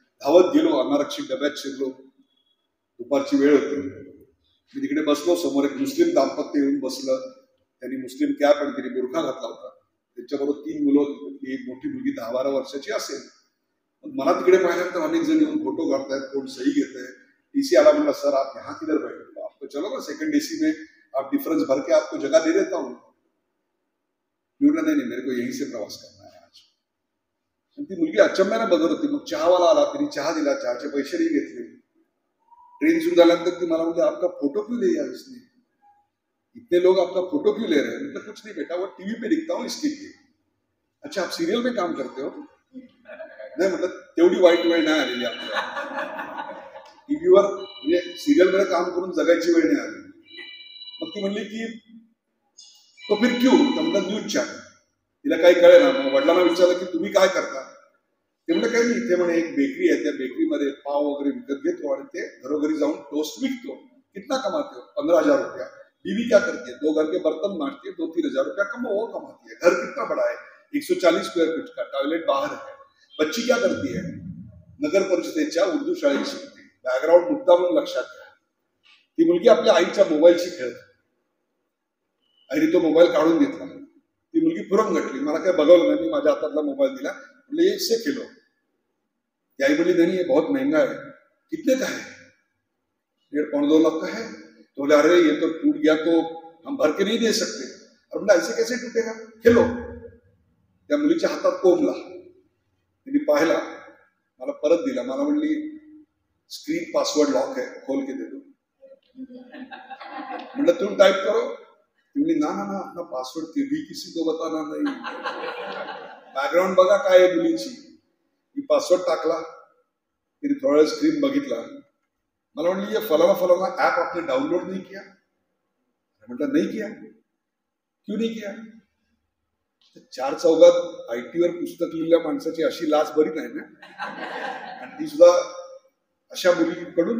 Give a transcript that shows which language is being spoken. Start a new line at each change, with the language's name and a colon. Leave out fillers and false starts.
Marathi: धावत गेलो, अनारक्षित डब्यात शिरलो. दुपारची वेळ होती. मी तिकडे बसलो. समोर एक मुस्लिम दाम्पत्य येऊन बसलं. त्यांनी मुस्लिम कॅप आणि तिने बुरखा घातला होता. त्यांच्याबरोबर 3 मुलं होती. एक मोठी मुलगी 10-12 वर्षाची असेल. मला तिकडे पाहिल्यानंतर अनेक जण येऊन फोटो काढतायत, कोण सही घेत आहे. टीसी आला, म्हणला
Hindi: सर आप यहाँ किधर बैठे? आपको चलो ना सेकंड एसी में, आप डिफरेंस भर के आपको जगह दे देता हूँ. नहीं मेरे को यहीं से प्रवास करना है आज.
Marathi: ती मुलगी अचंब्याने बघत होती. मग चहावाला आला, तिने चहा दिला, चहाचे पैसेही घेतले. ट्रेन सुरू झाल्यानंतर ती मला म्हणते
Hindi: आपका फोटो क्यों ले यार इसने, इतने लोग आपका फोटो क्यों ले रहे हैं? मतलब कुछ नहीं बेटा, वो टीवी पे दिखता हूँ इसके लिए. अच्छा आप सिरियल में काम करते हो?
Marathi: नाही म्हटलं तेवढी वाईट वेळ नाही आलेली आपल्याला. टीव्हीवर म्हणजे सिरियल मध्ये काम करून जगायची वेळ नाही आली. मग ती म्हणली की
Hindi: तो फिर क्यों?
Marathi: तर म्हणलं न्यूज चॅनल. तिला काही कळे ना. मग वडिलांना विचारलं की तुम्ही काय करता? ते म्हणलं काही नाही, इथे म्हणे एक बेकरी आहे, त्या बेकरीमध्ये पाव वगैरे विकत घेतो आणि ते घरोघरी जाऊन टोस्ट विकतो.
Hindi: कितना कमाते हो? 15,000 रुपया. बीवी क्या करती है? 2 घर के बर्तन मांजती है, 2-3 हजार रुपया वो कमाती है. घर कितना बड़ा है? 140 स्क्वायर फीट का, टॉयलेट बाहर है। बच्ची क्या करती है,
Marathi: नगर परिषदेच्या उर्दू शाळेत शिकते। बॅकग्राऊंड मुद्दा म्हणून लक्षात घ्या, ती मुलगी आपल्या आईच्या मोबाईलशी खेळत, आईने तो मोबाईल काढून घेतला, ती मुलगी फुरंगटली, मला काय बघवलं नाही, मी माझ्या हातातला मोबाईल दिला, बोले
Hindi: इससे खेलो। ती आई बोली नहीं ये बहुत महंगा है। कितने का है? 1.5-2 लाख का है। तो बोले अरे ये तो टूट गया तो हम भर के नहीं दे सकते। और बोला ऐसे कैसे टूटेगा, खेलो।
Marathi: त्या मुलीच्या हातात कोंबला, तिने पाहिला, मला परत दिला, मला म्हणली
Hindi: स्क्रीन पासवर्ड लॉक है, खोल के दे दो। मतलब तुम टाइप करो, तुमने ना ना ना अपना पासवर्ड कभी किसी को बताना नहीं।
Marathi: बॅकग्राऊंड बघा काय आहे मुलीची, मी पासवर्ड टाकला, तिने थोड़ा स्क्रीन बघितला, मला म्हणली
Hindi: ये फलाना फलाना ऍप आपने डाउनलोड नहीं किया।
Marathi: म्हटलं
Hindi: नहीं किया। क्यों नहीं किया?
Marathi: 4 चौघात आयटीवर पुस्तक लिहिलेल्या माणसाची अशी लाच बरी नाही ना, आणि ती सुद्धा अशा मुलीकडून।